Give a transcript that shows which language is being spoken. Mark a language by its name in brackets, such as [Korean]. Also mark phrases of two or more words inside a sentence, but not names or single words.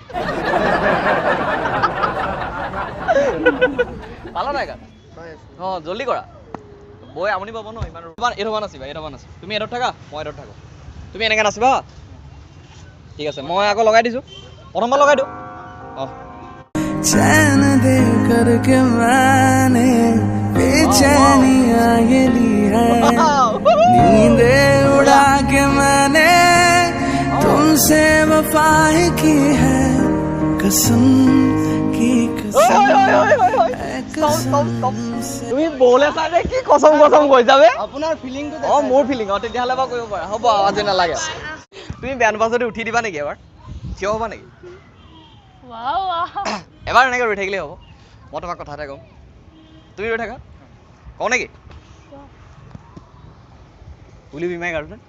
[Assamese] পালা নাই গান? অঁ, জল্দি কৰা, বৌয়ে আমনি পাব ন ইমান। এইটো নাচিবা, এইটো নাচিবা। তুমি এইটোত থাকা, মই এইটোত থাকোঁ। তুমি এনেকৈ নাচিবা হা? ঠিক আছে, মই আকৌ লগাই দিছোঁ। প্ৰথমবাৰ লগাই দিওঁ। অঁ, [Hindi] चैन दे करके मैंने बेचैनियां ये ली है, नींदे उड़ा के मैंने तुमसे बेवफाई की है कसम की कसम [Assamese] তুমি বলে চাই কি [Hindi] कसम कसम [Assamese] কৈছা বে আপোনাৰ ফিলিংটো অ মোৰ ফিলিং অ তেতিয়াহ'লে বা কৰিব পাৰা হ'ব আজি নালাগে তুমি বেয়া নোপোৱা যদি উঠি দিবা নেকি এবাৰ থিয় হ'বা নেকি এবাৰ এনেকৈ ৰৈ থাকিলেই হ'ব মই তোমাক কথা এটা কওঁ তুমি ৰৈ থাকা কওঁ নেকি [English] will you be my girlfriend